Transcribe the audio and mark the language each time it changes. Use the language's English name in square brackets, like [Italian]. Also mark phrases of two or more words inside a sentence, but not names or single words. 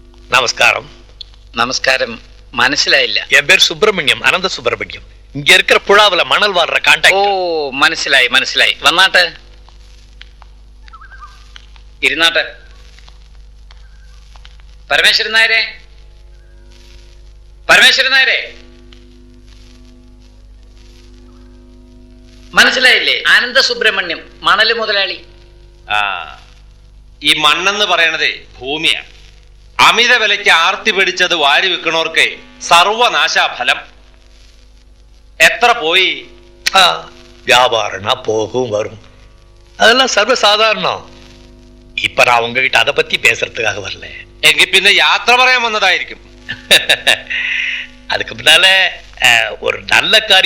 [Tamil] நமஸ்காரம். நமஸ்காரம். മനസ്സിലായില്ല. என் பேர் சுப்பிரமணியம், அனந்த சுப்பிரமணியம். இங்க இருக்கிற புழாவுல மணல் வாடுற ഓ கான்டாக்ட். [Malayalam] മനസ്സിലായി മനസ്സിലായി. വന്നാട്ടെ, ഇരുന്നാട്ടെ. പരമേശ്വരൻ നായരെ, പരമേശ്വരൻ നായരെ, മനസ്സിലായില്ലേ? ആനന്ദ സുബ്രഹ്മണ്യം, മണല് മുതലാളി. ആ, ഈ മണ്ണെന്ന് പറയണതേ ഭൂമിയാണ്. അമിത വിലയ്ക്ക് ആർത്തി പിടിച്ചത് വാരി വെക്കണോർക്ക് സർവനാശാഫലം. എത്ര പോയി? [Tamil] வியாபாரம்னா போகும் வரும், அதெல்லாம் சர்வசாதாரணம். இப்ப நான் உங்ககிட்ட அதை பத்தி பேசுறதுக்காக வரல. [Malayalam] എങ്കിൽ പിന്നെ യാത്ര പറയാൻ വന്നതായിരിക്കും. [Tamil] அதுக்கு முன்னால ஒரு நல்ல காரியம்